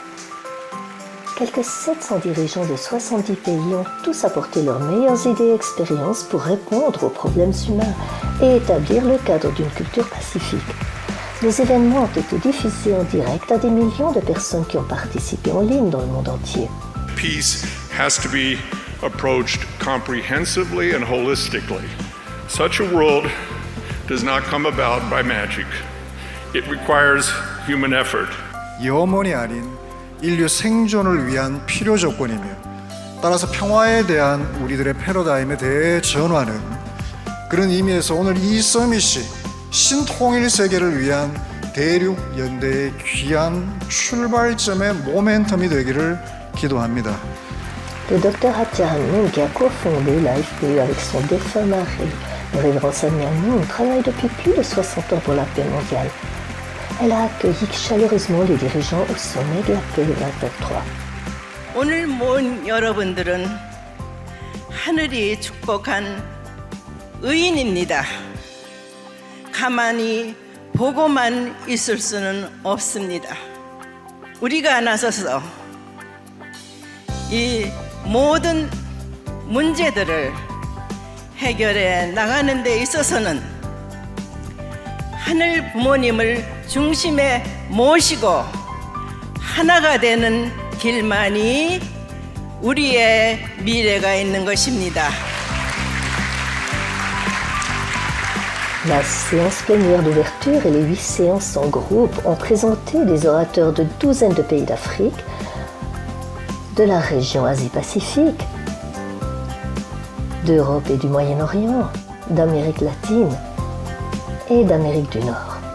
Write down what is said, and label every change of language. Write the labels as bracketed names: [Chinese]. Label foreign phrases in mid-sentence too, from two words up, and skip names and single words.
[French] Quelques 700 dirigeants de 70 pays ont tous apporté leurs meilleures idées et expériences pour répondre aux problèmes humains, et établir le cadre d'une culture pacifique. Les événements ont été diffusés en direct à des millions de personnes qui ont participé en ligne dans le monde entier. [English] Peace has to be approached comprehensively and holistically. Such a world does not come about by magic. It requires human effort. [Korean] 영원이 아닌 인류 생존을 위한 필요 조건이며 따라서 평화에 대한 우리들의 패러다임의 대전환은 그런 의미에서 오늘 이 서밋이 신통일 세계를 위한 대륙 연대의 귀한 출발점의 모멘텀이 되기를 기도합니다. [French] Le docteur Atia Hamoun, qui a cofondé la FPE avec son défunt mari, le révérend Sami Hamoun, travaille depuis plus de 60 ans pour la paix mondiale. Elle a accueilli chaleureusement les dirigeants au sommet de la paix de 2023. [Korean] 오늘 모인 여러분들은 하늘이 축복한 의인입니다. 가만히 보고만 있을 수는 없습니다. 우리가 나서서 이 모든 문제들을 해결해 나가는 데 있어서는 하늘 부모님을 중심에 모시고 하나가 되는 길만이 우리의 미래가 있는 것입니다. [French] La séance plénière d'ouverture et les 8 séances en groupe ont présenté des orateurs de douzaines de pays d'Afrique, de la région Asie-Pacifique, d'Europe et du Moyen-Orient, d'Amérique latine et d'Amérique du Nord.